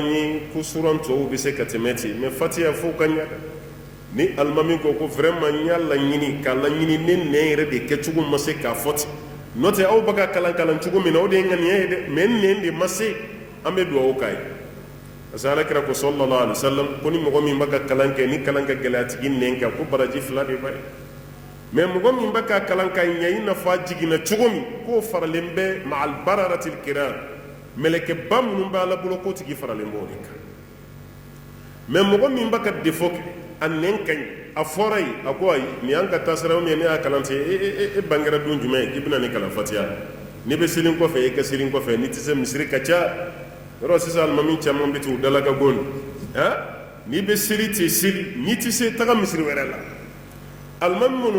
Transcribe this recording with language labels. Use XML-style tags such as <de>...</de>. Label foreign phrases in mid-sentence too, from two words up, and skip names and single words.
<bm>n ye ko sura tɔw bɛ se ka tɛmɛ ten mɛ fatiya fo ka ɲa ni alimami ko vraiment n y'a laɲini k'a laɲini ne nɛn yɛrɛ de kɛcogo ma se k'a fɔ ten n'o tɛ aw bɛ ka kalan cogo min na o de ye n ka nɛn ye dɛ mɛ n nɛn de ma se an bɛ dugawu k'a ye</bm> <fr>parce que</fr> <bm>alakira ko</bm> <ar>صلى الله عليه وسلم</ar> <bm>ko ni mɔgɔ min bɛ ka kalan kɛ ni kalan ka gɛlɛ a tigi nɛn kan ko baraji 2 de b'a ye mɛ mɔgɔ min bɛ ka kalan ka ɲɛ i n'a fɔ a jiginna cogo min k'o faralen bɛ</bm> <ar>مع البررة الكرام</ar> <bm>mɛlɛkɛba minnu b'a la bolo k'o tigi faralen b'o de kan mɛ mɔgɔ min bɛ ka défaut kɛ a nɛn ka ɲi a fɔra ye a ko ayi nin y'an ka taasira</bm> <fr>ou bien</fr> <bm>ne y'a kalan ten e bangera don jumɛn ye k'i bɛna nin kalan fatiya n'i bɛ seli kɔfɛ i ka seli kɔfɛ n'i tɛ se misiri ka ca yɔrɔ sisan alimami caman bɛ ten u dala ka go n'i bɛ seli ten seli n'i tɛ se taga misiri wɛrɛ la alimami minnu</bm>